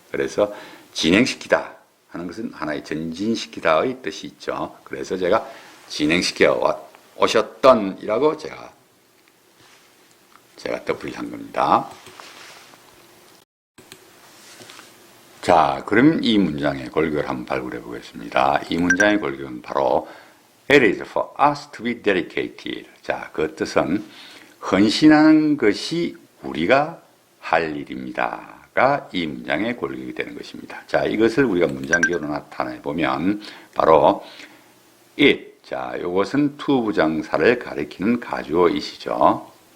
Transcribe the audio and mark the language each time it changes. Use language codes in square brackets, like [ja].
[ko] 그래서 진행시키다 하는 것은 하나의 전진시키다의 뜻이 있죠. 그래서 제가 진행시켜 오셨던 이라고 제가 덧붙이를 한 겁니다. 자, 그럼 이 문장의 골격을 한번 발굴해 보겠습니다. 이 문장의 골격은 바로 [en] It is for us to be dedicated. [ko] 자, 그 뜻은 헌신하는 것이 우리가 할 일입니다가 이 문장의 골격이 되는 것입니다. 자, 이것을 우리가 문장기호로 나타내 보면 바로 it. 자, 이것은 to 부정사를 가리키는 가주어 it이죠.